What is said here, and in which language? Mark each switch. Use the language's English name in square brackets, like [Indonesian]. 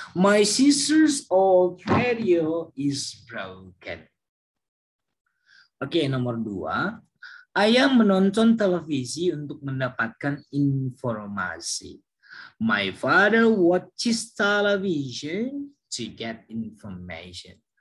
[English] My sister's old radio is broken. [Indonesian] Oke, nomor 2. Ayah menonton televisi untuk mendapatkan informasi. [English] My father watches television to get information.